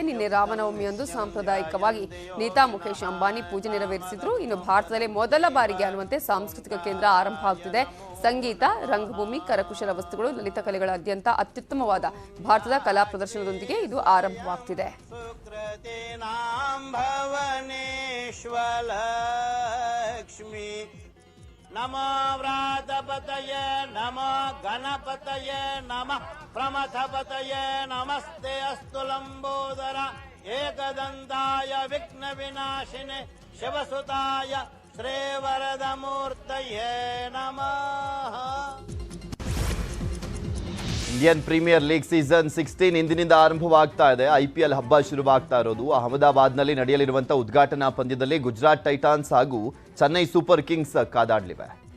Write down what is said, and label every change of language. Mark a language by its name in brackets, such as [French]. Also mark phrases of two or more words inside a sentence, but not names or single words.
[Kannada] ನಿನ್ನೆ ರಾಮನವಮಿಯಂದು ಸಾಂಪ್ರದಾಯಿಕವಾಗಿ ನೀತಾ ಮುಖೇಶ್ ಅಂಬಾನಿ ಪೂಜೆ ನೆರವೇರಿಸಿದ್ರು. ಇನ್ನು ಭಾರತದಲ್ಲಿ ಮೊದಲ ಬಾರಿಗೆ ಅನ್ನುವಂತೆ ಸಾಂಸ್ಕೃತಿಕ ಕೇಂದ್ರ ಆರಂಭ ಆಗ್ತಿದೆ. ಸಂಗೀತ, ರಂಗಭೂಮಿ, ಕರಕುಶಲ ವಸ್ತುಗಳು, ಲಲಿತ ಕಲೆಗಳಾದ್ಯಂತ ಅತ್ಯುತ್ತಮವಾದ ಭಾರತದ ಕಲಾ ಪ್ರದರ್ಶನದೊಂದಿಗೆ ಇದು ಆರಂಭವಾಗ್ತಿದೆ. [Sanskrit] नमो व्रातपतये नमो गणपतये नमः प्रमथपतये नमस्ते अस्तु लंबोदर एकदंताय विघ्नविनाशिने शिवसुताय श्रीवरदमूर्तये नमः. [Kannada] ಇಂಡಿಯನ್ ಪ್ರೀಮಿಯರ್ ಲೀಗ್ ಸೀಸನ್ 16 ಇಂದಿನಿಂದ ಆರಂಭವಾಗ್ತಾ ಇದೆ. IPL ಹಬ್ಬ ಶುರುವಾಗ್ತಾ ಇರೋದು ಅಹಮದಾಬಾದ್ನಲ್ಲಿ ನಡೆಯಲಿರುವಂಥ ಉದ್ಘಾಟನಾ ಪಂದ್ಯದಲ್ಲಿ ಗುಜರಾತ್ ಟೈಟಾನ್ಸ್ ಹಾಗೂ ಚೆನ್ನೈ ಸೂಪರ್ ಕಿಂಗ್ಸ್ ಕಾದಾಡಲಿವೆ.